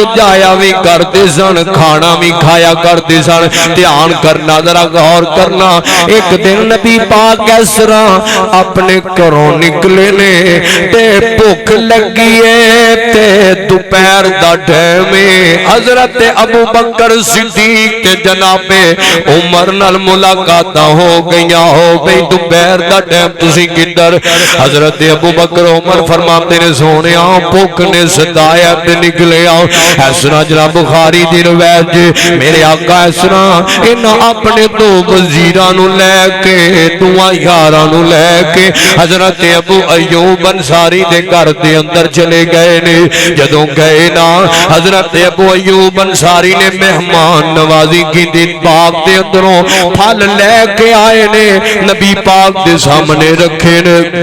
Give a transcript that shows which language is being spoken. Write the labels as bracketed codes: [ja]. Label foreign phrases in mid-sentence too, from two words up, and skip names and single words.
[pa] جایا بھی کرتے سن کھانا بھی کھایا کرتے سن دھیان کرنا ذرا غور کرنا ایک دن نبی پاک اس طرح اپنے گھروں نکلے نے تے بھوک لگی ہے تے دوپہر دا ٹائم حضرت ابو بکر صدیق تے جناب عمر نال ملاقاتاں ہو گئیاں ہو گئی دوپہر دا ٹائم تسی کدھر حضرت ابو بکر عمر فرماتے نے سونے بھوک نے ستایا تے نکلے آؤ اس طرح جناب بخاری دی روایت میرے آقا اس طرح انہاں اپنے دو وزیراں نو لے کے دوواں یاراں نو لے کے حضرت ابو ایوب انصاری دے گھر دے اندر چلے گئے نے جدوں گئے نا حضرت ابو ایوب انصاری نے مہمان نوازی کی دن پاک دے اندروں پھل لے کے آئے نے نبی پاک دے سامنے رکھے نے